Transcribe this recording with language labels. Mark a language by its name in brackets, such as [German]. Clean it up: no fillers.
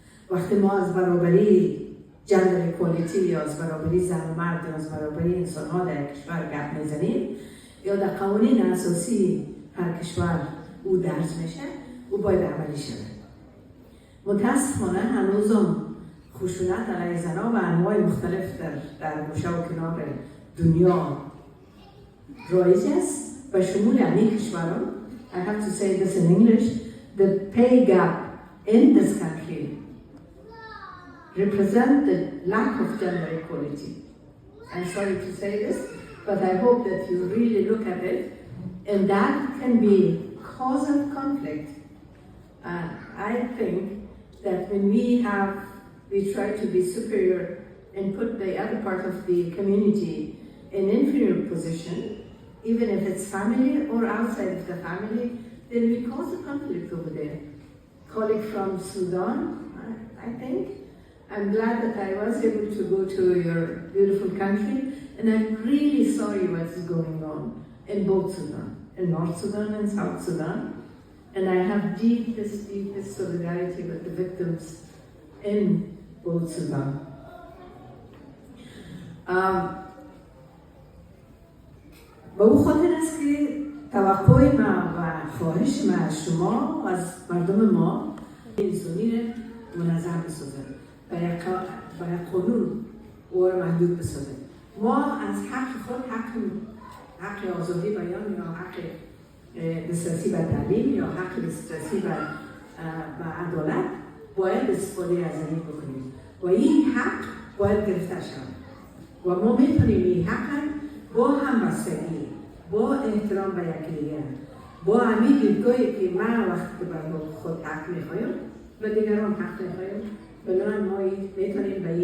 [Persian] وقتی ما از برابری [English] gender equality [Persian] یا از برابری زن و مرد یا از برابری انسان‌ها در کشور گپ میزنیم یا در قوانین اساسی هر کشور او درج میشه، او باید عملی شود. متاسفانه هنوزم خشونت علیه زنان و انواع مختلف در گوشه و کنار دنیا رایج است و شمول همین کشوران. [English] I have to say this in English. The pay gap in this country represent the lack of gender equality. I'm sorry to say this, but I hope that you really look at it, and that can be cause of conflict. I think that when we try to be superior and put the other part of the community in inferior position, even if it's family or outside of the family, then we cause a conflict over there. Colleague from Sudan, I think. I'm glad that I was able to go to your beautiful country, and I'm really sorry what's going on in both Sudan, in North Sudan and South Sudan. And I have deepest solidarity with the victims in both Sudan. [Persian] به او خاطر است که توقع ما و خواهش ما از شما و از مردم ما انسانی را منظم بسازد و یک قانون او را محدود بسازد. ما از حق خود، حق آزادی بیان یا حق دسترسی به تعلیم یا حق دسترسی به عدالت باید استفاده از این بکنیم و این حق باید گرفته شود و ما میتونیم این حق با همبستگی، با احترام به یکدیگر، با همین دیدگاهی که من وقتی که بر خود حق میخوایم و دیگران حق میخوایم، بنابراین ما میتونیم